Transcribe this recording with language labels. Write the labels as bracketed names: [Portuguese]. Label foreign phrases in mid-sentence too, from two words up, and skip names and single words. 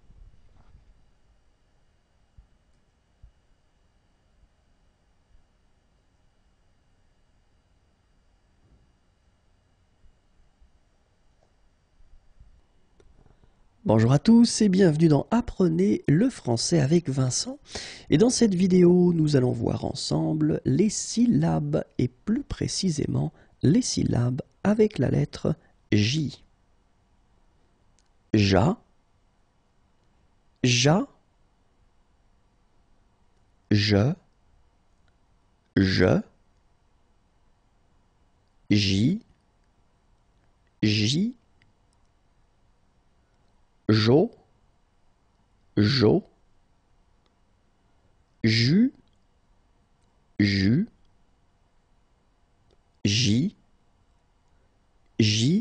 [French] Bonjour à tous et bienvenue dans Apprenez le français avec Vincent. Et dans cette vidéo, nous allons voir ensemble les syllabes et plus précisément les syllabes avec la lettre J. Ja, ja, je, J, jo, jus, J.